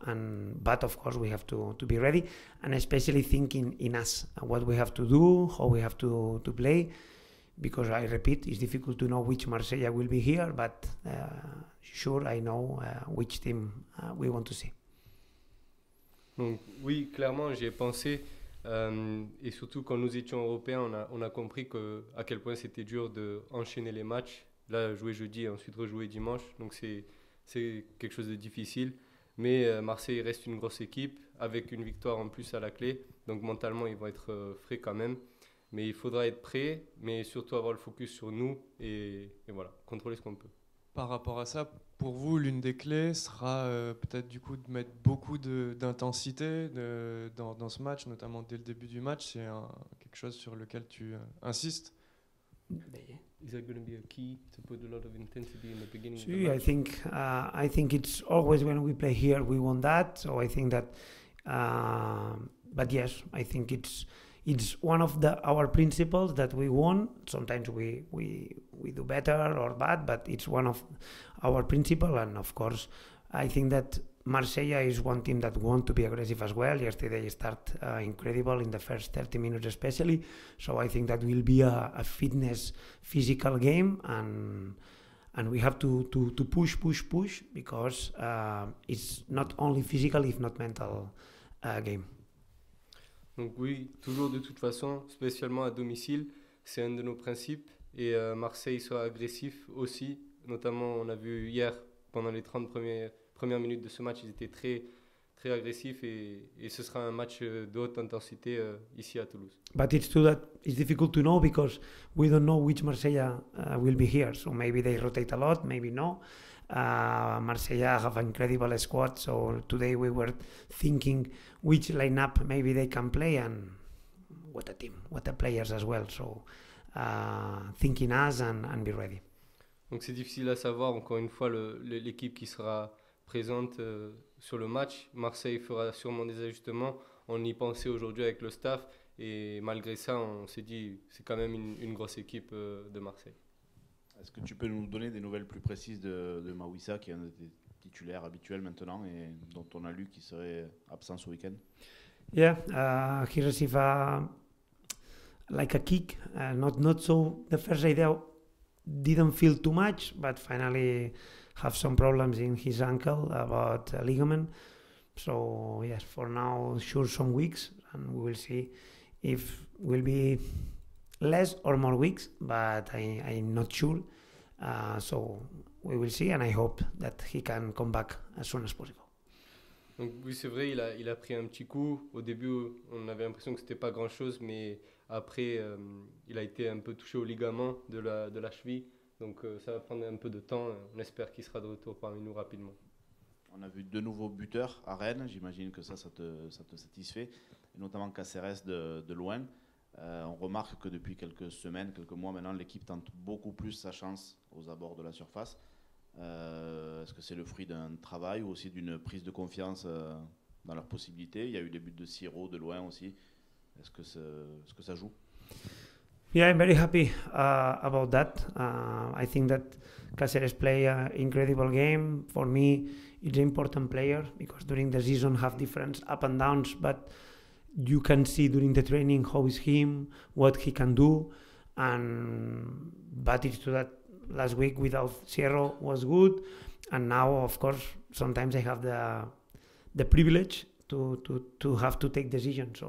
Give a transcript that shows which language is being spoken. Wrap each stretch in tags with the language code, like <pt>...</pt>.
<en>But of course we have to be ready, and especially thinking in us what we have to do, how we have to play. Because I repeat, it's difficult to know which Marseille will be here, but sure I know which team we want to see.</en> <fr>Donc oui, clairement, j'y ai pensé. Et surtout quand nous étions européens, on a compris à quel point c'était dur d'enchaîner les matchs. Là, jouer jeudi et ensuite rejouer dimanche. Donc c'est quelque chose de difficile. Mais Marseille reste une grosse équipe avec une victoire en plus à la clé. Donc mentalement, ils vont être frais quand même. Mais il faudra être prêt, mais surtout avoir le focus sur nous et voilà, contrôler ce qu'on peut. Par rapport à ça, pour vous, l'une des clés sera peut-être du coup de mettre beaucoup d'intensité dans ce match, notamment dès le début du match. C'est quelque chose sur lequel tu insistes.</fr> <en>Is that going to be a key to put a lot of intensity in the beginning? See, I think it's always when we play here we want that. So I think that, but yes, I think it's one of our principles that we want. Sometimes we do better or bad, but it's one of our principles. And of course, I think that Marseille is one team that want to be aggressive as well. Yesterday they start incredible in the first 30 minutes especially. So I think that will be a fitness, physical game, and we have to push because it's not only physical, if not mental game.</en> <fr>Donc oui, toujours de toute façon, spécialement à domicile, c'est un de nos principes. Et Marseille sera agressif aussi. Notamment, on a vu hier, pendant les 30 premières minutes de ce match, ils étaient très, très agressifs. Et ce sera un match de haute intensité ici à Toulouse.</fr> <en>But it's true that it's difficult to know because we don't know which Marseille will be here. So maybe they rotate a lot, maybe no. Marseille have an incredible squad, so today we were thinking which lineup maybe they can play, and what a team, what a players as well. So thinking us and be ready.</en> <fr>Donc c'est difficile à savoir, encore une fois, l'équipe qui sera présente sur le match. Marseille fera sûrement des ajustements. On y pensait aujourd'hui avec le staff, et malgré ça, on s'est dit c'est quand même une grosse équipe de Marseille. Est-ce que tu peux nous donner des nouvelles plus précises de Mawissa, qui est un des titulaires habituels maintenant et dont on a lu qu'il serait absent ce week-end?</fr> <en>Yeah, he received like a kick, not so. The first idea didn't feel too much, but finally have some problems in his ankle about ligament. So yes, for now, sure some weeks, and we will see if will be less or more weeks, but I'm not sure. So we will see, and I hope that he can come back as soon as possible.</en> <fr>Donc oui, c'est vrai, il a pris un petit coup. Au début, on avait l'impression que c'était pas grand-chose, mais après, il a été un peu touché au ligament de la cheville. Donc ça va prendre un peu de temps. On espère qu'il sera de retour parmi nous rapidement. On a vu 2 nouveaux buteurs à Rennes. J'imagine que ça te satisfait, et notamment Caceres de loin. On remarque que depuis quelques semaines, quelques mois maintenant, l'équipe tente beaucoup plus sa chance aux abords de la surface. Est-ce que c'est le fruit d'un travail ou aussi d'une prise de confiance dans leurs possibilités? Il y a eu des buts de Siro de loin aussi. Est-ce que ça joue?</fr> <en>Yeah, I'm very happy about that. I think that Cáceres play an incredible game. For me, it's an important player because during the season have different up and downs, but you can see during the training how is him, what he can do, but it's true that last week without Sierro was good, and now of course sometimes I have the privilege to have to take decisions.</en>